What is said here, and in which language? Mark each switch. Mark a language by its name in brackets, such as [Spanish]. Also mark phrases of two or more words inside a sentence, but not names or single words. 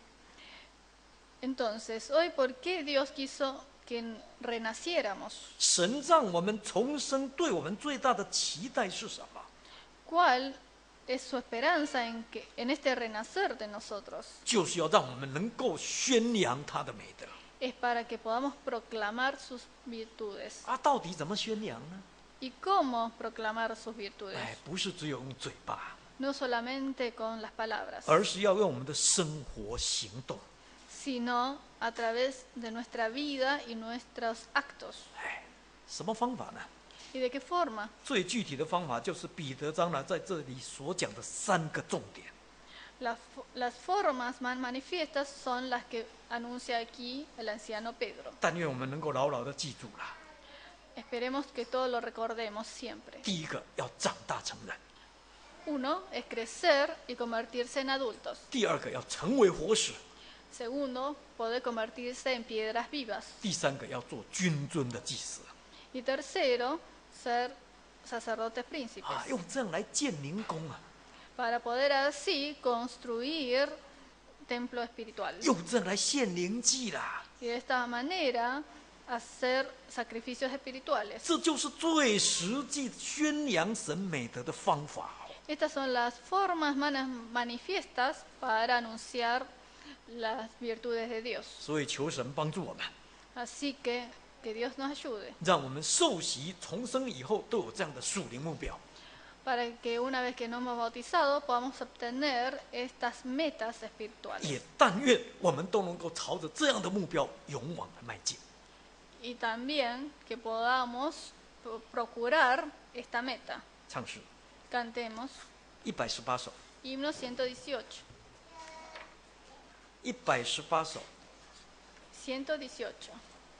[Spanish] Entonces, hoy, ¿por qué Dios quiso que renaciéramos? [Chinese] 神让我们重生，对我们最大的期待是什么？ [Spanish] ¿Cuál es su esperanza en este renacer de nosotros? [Chinese] 就是要让我们能够宣扬他的美德。 [Spanish] Es para que podamos proclamar sus virtudes. [Chinese] 到底怎么宣扬呢？ [Spanish] ¿Y cómo proclamar sus virtudes? [Chinese] 不是只有用嘴巴， [Spanish] No solamente con las palabras, [Chinese] 而是要用我们的生活行动。 [Spanish] sino a través de nuestra vida y nuestros actos. [Chinese] 什么方法呢？ [Spanish] ¿Y de qué forma? [Chinese] 最具体的方法就是彼得长老在这里所讲的3个重点。 [Spanish] Las formas más manifiestas son las que anuncia aquí el anciano Pedro. [Chinese] 但愿我们能够牢牢的记住了。 [Spanish] Esperemos que todo lo recordemos siempre. [Chinese] 第一个要长大成人， [Spanish] Uno es crecer y convertirse en adultos. [Chinese] 第二个要成为活石， [Spanish] Segundo, poder convertirse en piedras vivas. [Chinese] 第三个要做君尊的祭司。 [Spanish] Y tercero, ser sacerdotes príncipes. [Chinese] 用这样来建灵宫啊， [Spanish] Para poder así construir templos espirituales. [Chinese] 用这样来献灵祭啦。 [Spanish] Y de esta manera hacer sacrificios espirituales. [Chinese] 这就是最实际宣扬神美德的方法。 [Spanish] Estas son las formas manifiestas para anunciar las virtudes de Dios. [Chinese] 所以求神帮助我们， [Spanish] Así que Dios nos ayude [Chinese] 让我们受洗重生以后都有这样的属灵目标。 [Spanish] para que una vez que nos hemos bautizado podamos obtener estas metas espirituales. [Chinese] 也但愿我们都能够朝着这样的目标勇往的迈进。 [Spanish] Y también que podamos procurar esta meta. [Chinese] 唱诗 [Spanish] Cantemos [Chinese] 118首 [Spanish] himno 118. [Chinese] ，118首。 [Spanish] 118.